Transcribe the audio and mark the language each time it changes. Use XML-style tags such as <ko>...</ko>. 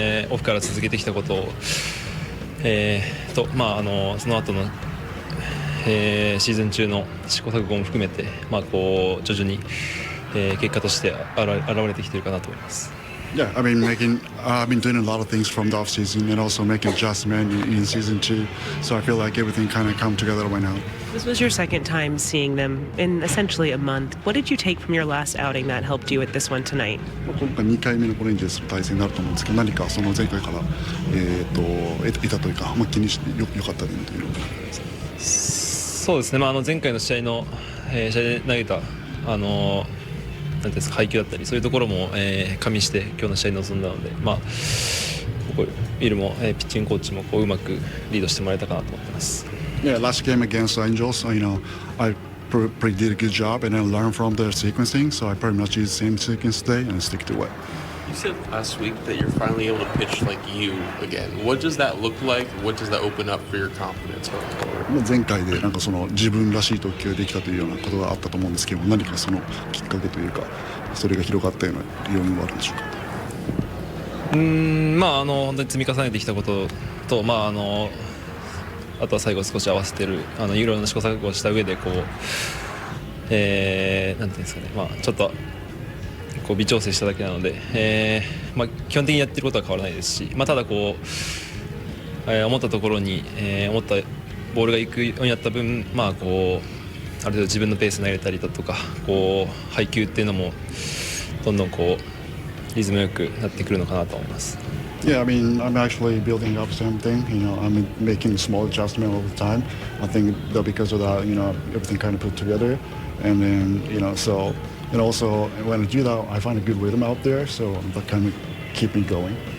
<ja>オフから続けてきたことを、その後のシーズン中の試行錯誤も含めて、こう徐々に、結果として現れてきているかなと思います。</ja> <en>Yeah, I've been doing a lot of things from the off season and also making adjustments in season 2. So I feel like everything kind of come together right now. This was your second time seeing them in essentially a month. What did you take from your last outing that helped you with this one tonight?</en> <ja>今回2回目のレンジャーズの対戦になると思うんですけど、何かその前回から得たというか、気にしてよかった点というのを。そうですね。前回の試合で投げたなんていうんですか、配球だったりそういうところも、加味して今日の試合に臨んだので、ここビルも、ピッチングコーチもこううまくリードしてもらえたかなと思ってます。</ja> <en>Yeah, last game against Angels, I pretty did a good job and I learned from the sequencing, so I pretty much use the same sequence today and stick to it. You said last week that you're finally able to pitch like you again. What does that look like? What does that open up for your confidence going forward?</en> <ja>前回でその自分らしい投球ができたというようなことがあったと思うんですけど、何かそのきっかけというか、それが広がったような要因はあるんでしょうか。本当に積み重ねてきたことと、あとは最後少し合わせてるいろいろな試行錯誤をした上でこう、なんていうんですかね、ちょっとこう微調整しただけなので、基本的にやってることは変わらないですし、ただこう、思ったところに、思ったボールが行くようになった分、こうある程度自分のペースに投げたりだとか、こう配球っていうのもどんどんこうリズムよくなってくるのかなと思います。</ja> <en>Yeah, I mean, I'm actually building up same thing. I'm making small adjustment all the time. I think that because of that, everything kind of put together, and then so and also when I do that, I find a good rhythm out there, so that kind of keep me going.</en>